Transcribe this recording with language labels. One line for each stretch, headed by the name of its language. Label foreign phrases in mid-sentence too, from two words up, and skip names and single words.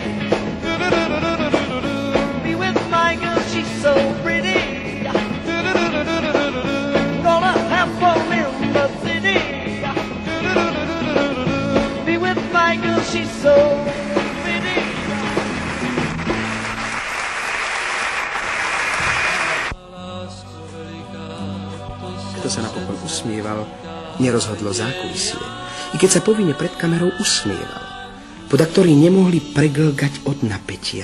English: Be with my girl, she's so pretty. Gonna have fun in the city. Be with my girl, she's so pretty.
Slovak: Kto sa napokon usmieval, nerozhodlo zákulisie. I keď sa povinne pred kamerou usmieval. Podaktori nemohli preglgať od napätia.